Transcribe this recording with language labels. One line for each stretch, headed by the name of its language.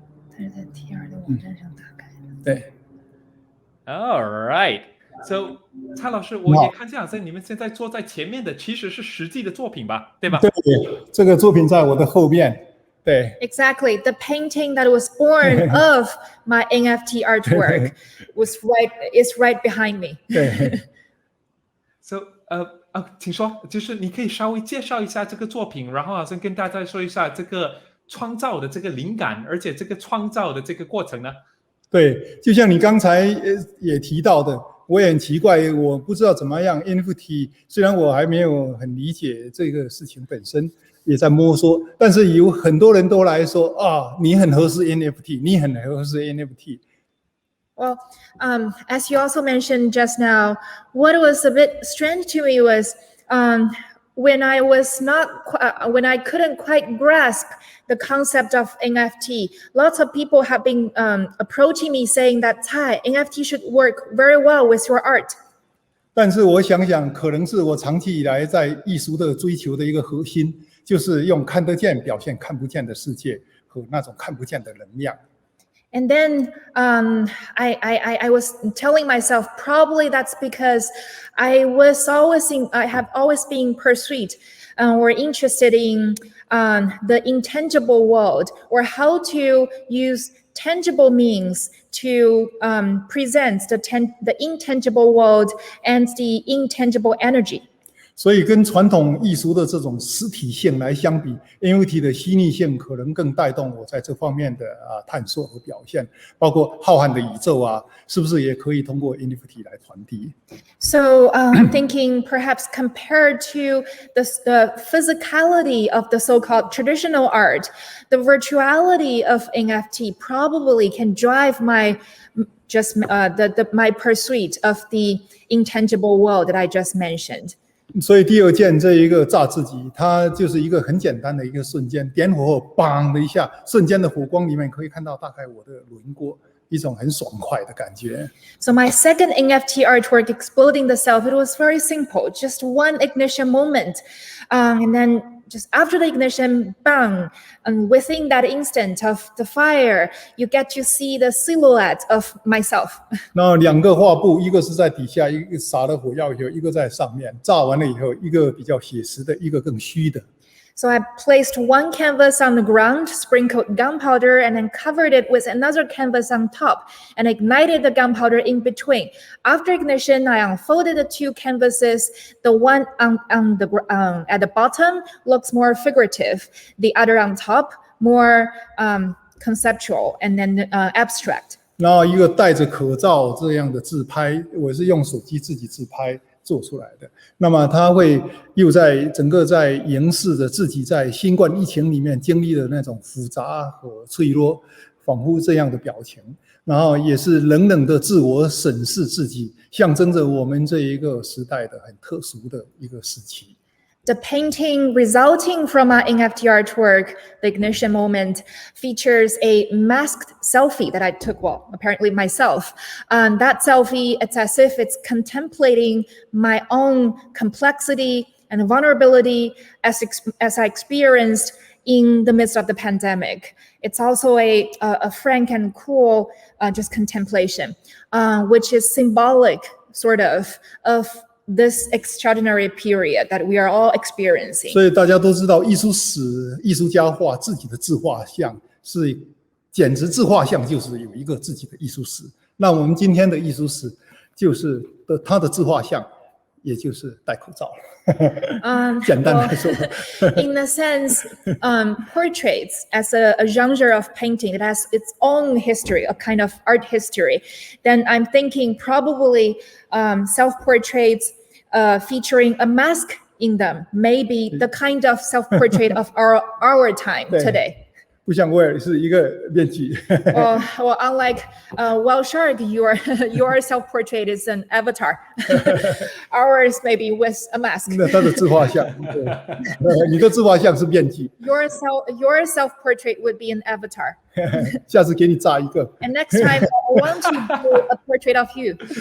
Chinese: 它是在 TR 的网站上打开的。对。
English: All right.
Chinese: So 蔡老师，我也看见好像你们现在坐在前面的其实是实际的作品吧，对吧？对，这个作品在我的后面。对
English: Exactly. The painting that was born of my NFT artwork is right behind me.
Chinese: 对。 So 请说，就是你可以稍微介绍一下这个作品，然后好像跟大家说一下这个创造的这个灵感，而且这个创造的这个过程呢？对，就像你刚才也提到的，我也很奇怪，我不知道怎么样 NFT， 虽然我还没有很理解这个事情本身，也在摸索，但是有很多人都来说啊，你很合适 NFT， 你很合适 NFT。
English: Well, as you also mentioned just now, what was a bit strange to me was when I couldn't quite grasp the concept of NFT. Lots of people have been approaching me saying that NFT should work very well with your art.
Chinese: 但是我想想，可能是我长期以来在艺术的追求的一个核心，就是用看得见表现看不见的世界和那种看不见的能量。
English: And then I was telling myself, probably that's because I have always been pursued or interested in the intangible world, or how to use tangible means to present the intangible world and the intangible energy.
Chinese: 所以跟传统艺术的这种实体性来相比 NFT 的虚拟性可能更带动我在这方面的探索和表现，包括浩瀚的宇宙啊，是不是也可以通过 NFT 来传递？
English: So I'm thinking perhaps compared to the physicality of the so-called traditional art, the virtuality of NFT probably can drive my pursuit of the intangible world that I just mentioned.
Chinese: 所以第二件这一个炸自己，它就是一个很简单的一个瞬间，点火后砰的一下，瞬间的火光里面可以看到大概我的轮廓，一种很爽快的感觉。
English: So my second NFT artwork, Exploding the Self, it was very simple, just one ignition moment, and then just after the ignition, bang, and within that instant of the fire, you get to see the silhouette of myself.
Chinese: 那两个画布，一个是在底下，一个撒了火药以后，一个在上面，炸完了以后，一个比较写实的，一个更虚的。
English: So I placed one canvas on the ground, sprinkled gunpowder, and then covered it with another canvas on top, and ignited the gunpowder in between. After ignition, I unfolded the two canvases. The one at the bottom looks more figurative. The other on top, more conceptual and then abstract.
Chinese: 然后一个戴着口罩这样的自拍，我是用手机自己自拍做出来的。那么它会又在整个在凝视着自己在新冠疫情里面经历的那种复杂和脆弱，仿佛这样的表情。然后也是冷冷的自我审视自己，象征着我们这一个时代的很特殊的一个时期。
English: The painting resulting from my NFT artwork, The Ignition Moment, features a masked selfie that I took, well, apparently myself. That selfie, it's as if it's contemplating my own complexity and vulnerability as I experienced in the midst of the pandemic. It's also a frank and cool just contemplation, which is symbolic sort of this extraordinary period that we are all experiencing.
Chinese: 所以大家都知道，艺术史艺术家画自己的自画像是简直自画像就是有一个自己的艺术史。那我们今天的艺术史就是他的自画像，也就是戴口罩。简单来说。
English: In a sense, portraits as a genre of painting that has its own history, a kind of art history, then I'm thinking probably self-portraits featuring a mask in them, maybe the kind of self-portrait of our time today.
Chinese: 不像威尔是一个面具。
English: well, unlike WhaleShark, your self-portrait is an avatar. Ours maybe with a mask.
Chinese: 那他的自画像，你的自画像是面具。
English: Your self-portrait would be an avatar.
Chinese: 下次给你扎一个。
English: And next time, I want to do a portrait of you.